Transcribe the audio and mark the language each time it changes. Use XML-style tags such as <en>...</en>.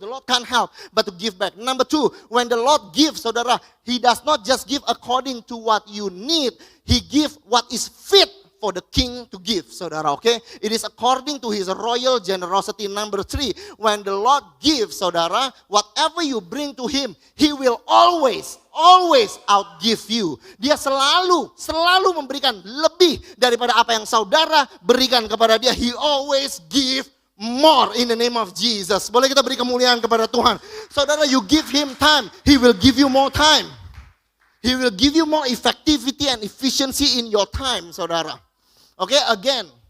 <en>The Lord can't help but to give back. Number two, when the Lord gives, saudara, He does not just give according to what you need. He gives what is fit for the king to give, saudara, okay? It is according to His royal generosity. Number three, when the Lord gives, saudara, whatever you bring to Him, He will always outgive you.</en> <id>Dia selalu memberikan lebih daripada apa yang saudara berikan kepada Dia.</id> <en>He always give more in the name of Jesus.</en> <id>Boleh kita beri kemuliaan kepada Tuhan.</id> <en>Saudara, you give Him time, He will give you more time. He will give you more effectivity and efficiency in your time, saudara. Okay, again.</en>